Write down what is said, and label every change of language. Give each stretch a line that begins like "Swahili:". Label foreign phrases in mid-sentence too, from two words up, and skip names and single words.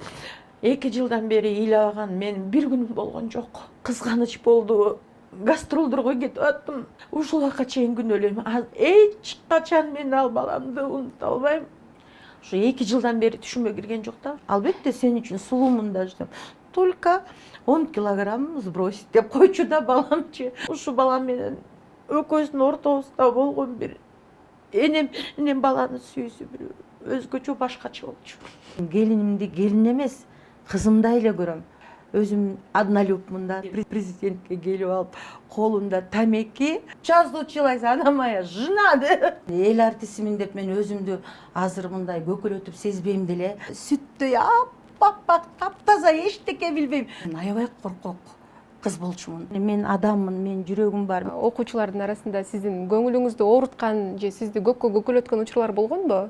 Kyrgyz: 2 жылдан бери ыйлабаган мен бир күнүм болгон жок. Кызганыч болду. Гастролдорго кетип аттым. Ушул убакка чейин күнөөлөйм. Эч качан мен ал баламды унута албайм. Ушу 2 жылдан бери түшүмө кирген жок да. Албетте сен үчүн сулуумун да ждем.
Russian: Только 10 килограмм сбросить
Kyrgyz: деп койчу да баламчы. Ушу балам менен экөөбүздүн ортобузда болгон бир энем баланы сүйүүсү бир өзгөчө башкача болчу. Келинимди келин эмес, кызымдай эле көрөм. Өзүм однолюбмун да. Президентке келип алып, колунда тамеки.
Russian: Час случилась, она моя жена.
Kyrgyz: Эл артисимин деп мен өзүмдү азыр мындай көкөлөтүп сезбейм деле. Сүттөй аппак, таптаза, эчтеке билбейм. Аябай коркок кыз болчумун. Мен адаммын, мен жүрөгүм бар. Окуучулардын арасында сиздин көңүлүңүздү ооруткан же сизди көккө көкөлөткөн учурлар болгонбу?